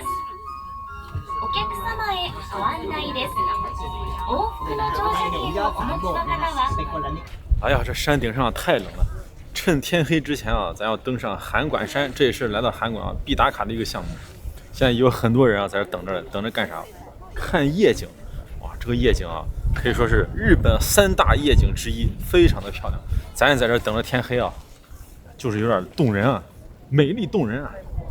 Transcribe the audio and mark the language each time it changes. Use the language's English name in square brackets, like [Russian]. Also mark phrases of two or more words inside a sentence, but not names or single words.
[Japanese] お客様へご案内です。往復の乗車券をお持ちの方は。 [Chinese] 哎呀，这山顶上太冷了，趁天黑之前啊，咱要登上函馆山，这也是来到函馆啊必打卡的一个项目。现在有很多人啊在这等着干啥？看夜景。哇，这个夜景啊，可以说是日本3大夜景之一，非常的漂亮。咱也在这等着天黑啊，就是有点动人啊，美丽动人啊。